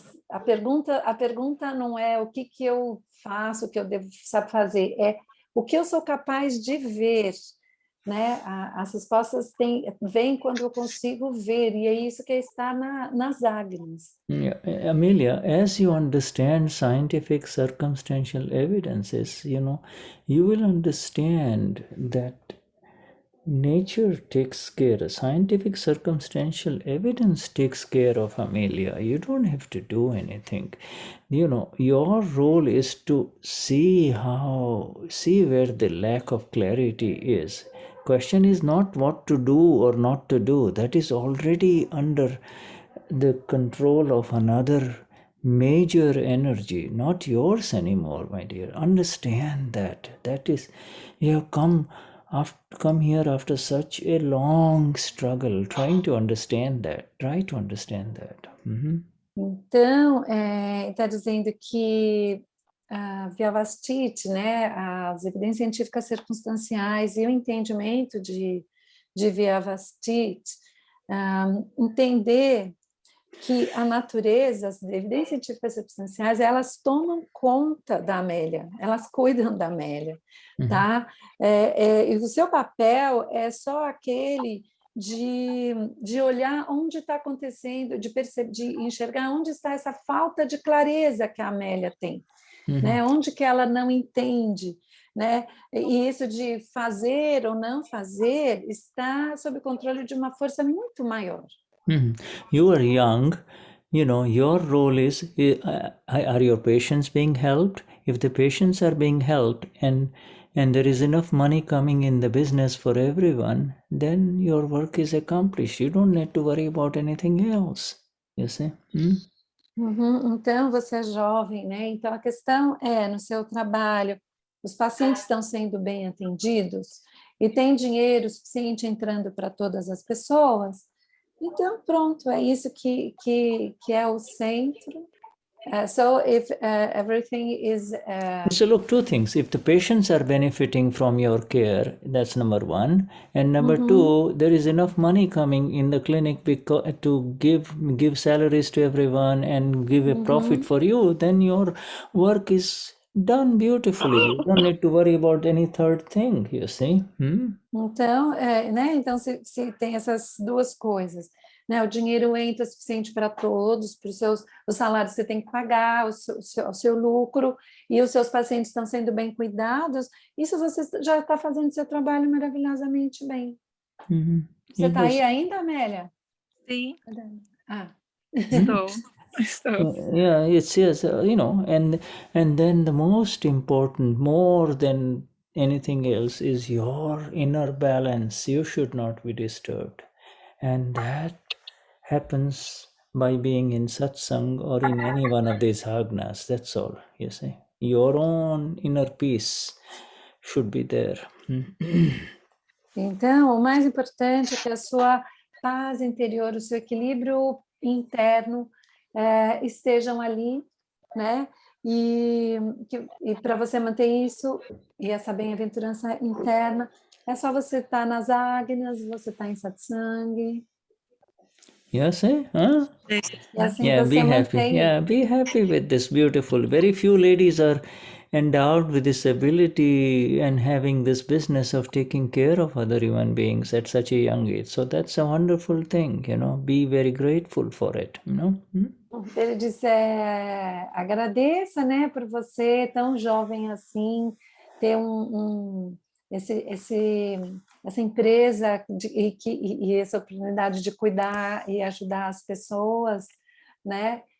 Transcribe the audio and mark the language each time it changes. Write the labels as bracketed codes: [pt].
[pt] a pergunta não é o que eu faço, o que eu devo fazer, é o que eu sou capaz de ver, né? As respostas vêm quando eu consigo ver, e é isso que está nas águias. [en] Yeah, Amelia, as you understand scientific circumstantial evidences, you will understand that nature takes care, scientific circumstantial evidence takes care of Amelia. You don't have to do anything. Your role is to see where the lack of clarity is. Question is not what to do or not to do. That is already under the control of another major energy, not yours anymore, my dear. Understand that. That is, you have come here after such a long struggle, trying to understand that. Try to understand that. [pt] Então, está dizendo que a Vyavastiti, né, as evidências científicas circunstanciais e o entendimento de Vyavastiti, entender que a natureza, as evidências científicas circunstanciais, elas tomam conta da Amélia, elas cuidam da Amélia, tá? E o seu papel é só aquele de olhar onde está acontecendo, de enxergar onde está essa falta de clareza que a Amélia tem, né? Onde que ela não entende, né? E isso de fazer ou não fazer está sob controle de uma força muito maior. [en] You are young, your role is, are your patients being helped? If the patients are being helped and there is enough money coming in the business for everyone, then your work is accomplished. You don't need to worry about anything else, you see? [pt] Então, você é jovem, né? Então, a questão é, no seu trabalho, os pacientes estão sendo bem atendidos e tem dinheiro suficiente entrando para todas as pessoas. Então, pronto, é isso que é o centro. [en] So, if everything is... So look, two things. If the patients are benefiting from your care, that's number one. And number two, there is enough money coming in the clinic to give salaries to everyone and give a profit for you, then your work is done beautifully. You don't need to worry about any third thing, you see? [pt] Então, né? Então, se tem essas duas coisas, né? O dinheiro entra suficiente para todos, para os salários que você tem que pagar, o seu lucro, e os seus pacientes estão sendo bem cuidados, isso você já está fazendo seu trabalho maravilhosamente bem. Você está aí ainda, Amélia? Sim. Ah. Estou. [en] Yeah, it's yes, and then the most important, more than anything else, is your inner balance. You should not be disturbed, and that happens by being in satsang or in any one of these agnas. That's all. You see, your own inner peace should be there. [pt] Então, o mais importante é que a sua paz interior, o seu equilíbrio interno estejam ali, né? E para você manter isso e essa bem-aventurança interna, é só você estar nas agnas, você estar em satsang. [en] Yes, eh? Huh? [pt] E assim [en] Yeah, [pt] você [en] be happy. [pt] mantém. [en] Yeah, be happy with this. Beautiful. Very few ladies are endowed with this ability and having this business of taking care of other human beings at such a young age. So that's a wonderful thing, Be very grateful for it, [pt] Ele disse, agradeça, né, por você tão jovem assim, ter essa empresa e essa oportunidade de cuidar e ajudar as pessoas, né?